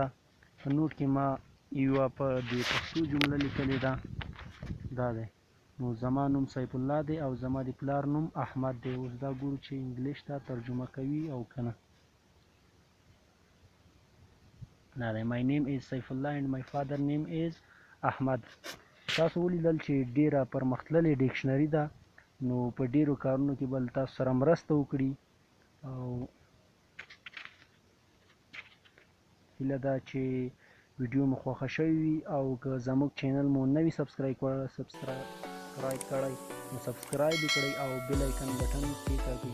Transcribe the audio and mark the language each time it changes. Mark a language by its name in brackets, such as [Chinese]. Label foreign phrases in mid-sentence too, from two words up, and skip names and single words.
[Pashto] په نوټ کې ما یوه په د پښتو جمله لیکلې ده. دا دی نو زما نوم سیف الله دی او زما د پلار نوم احمد دی. اوس دا ګورو چې انګلیش ته ترجمه کوي او که نه. دا دی [English] my name is سیف الله and my father name is احمد. [Pashto] تاسو ولیدل چې ډیره پرمختللې ډکشنري ده، نو په ډیرو کارونو کې به تاسو سره مرسته وکړي. او هیله ده چې ویډیو مو خوښه شوې وي او که زموږ چینل مو نه وي سبسکرایب کړی نو سبسکرایب یې کړئ او بیل آیکن بټن کېکاږئ.